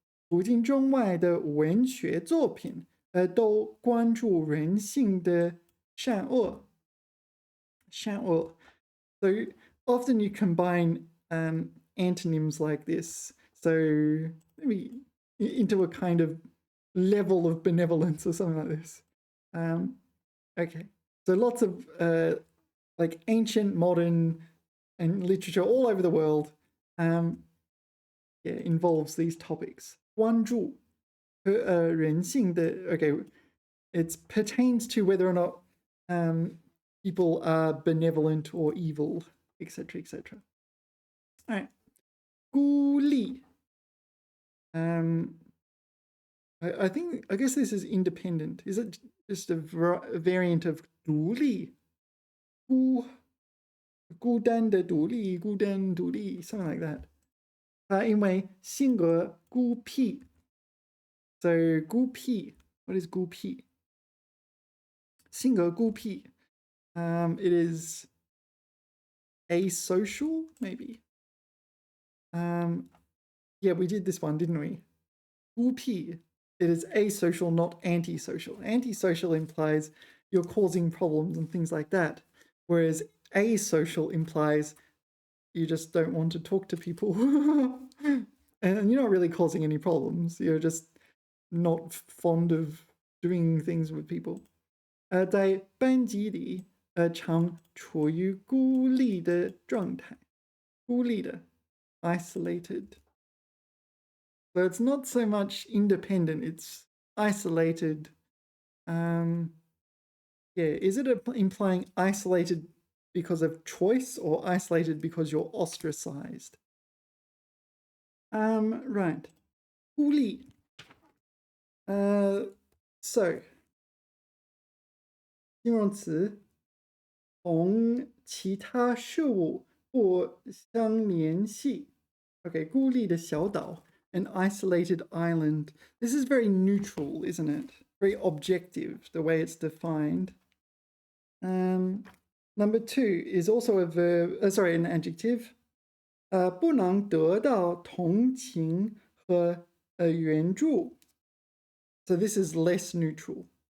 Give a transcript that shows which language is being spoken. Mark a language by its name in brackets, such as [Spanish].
[Chinese] 古今中外的文学作品，都关注人性的善恶。善恶。 [English] So often you combine antonyms like this, so maybe into a kind of level of benevolence or something like this. Okay, so lots of like ancient, modern, and literature all over the world involves these topics. [Chinese] 关注人性的 [English] okay, it pertains to whether or not people are benevolent or evil, etc., etc. All right. 孤立. I guess this is independent. Is it just a variant of 独立? [Chinese] 孤单的独立，孤单独立 [English] something like that. [Chinese] 他因为性格孤僻 ， [English] so [Chinese] 孤僻 [English] what is [Chinese] 孤僻？性格孤僻 [English] it is asocial maybe. Yeah, we did this one, didn't we? 孤僻 it is asocial, not antisocial. Antisocial implies you're causing problems and things like that, whereas asocial implies you just don't want to talk to people. And you're not really causing any problems. You're just not fond of doing things with people. [Chinese] 在班级里常处于孤立的状态，孤立的 isolated. [English] So it's not so much independent, it's isolated. Yeah, is it implying isolated because of choice or isolated because you're ostracized? Right. [Chinese] 孤立 [English] so [Chinese] 形容词同其他事物不相联系 [English] Okay, [Chinese] 孤立的小岛 [English] an isolated island. This is very neutral, isn't it? Very objective, the way it's defined. Number 2 is also a verb, an adjective. [Chinese] 不能得到同情和援助 [English] So this is less neutral.